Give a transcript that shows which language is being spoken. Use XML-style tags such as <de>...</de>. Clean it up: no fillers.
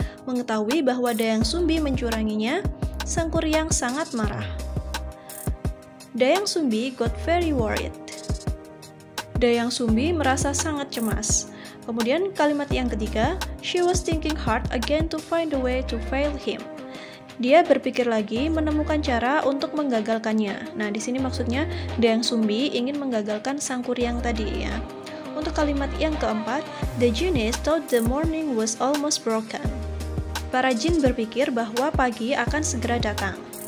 <id>Mengetahui bahwa Dayang Sumbi mencuranginya, Sang Kuryang sangat marah.</id> <en>Dayang Sumbi got very worried. Dayang Sumbi</en> <id>merasa sangat cemas. Kemudian kalimat yang ketiga,</id> <en>she was thinking hard again to find a way to fail him.</en> <id>Dia berpikir lagi menemukan cara untuk menggagalkannya. Nah, di sini maksudnya Dayang Sumbi ingin menggagalkan Sang Kuryang tadi, ya. Untuk kalimat yang keempat,</id> <en>the genius thought the morning was almost broken.</en> <id>Para jin berpikir bahwa pagi akan segera datang.</id>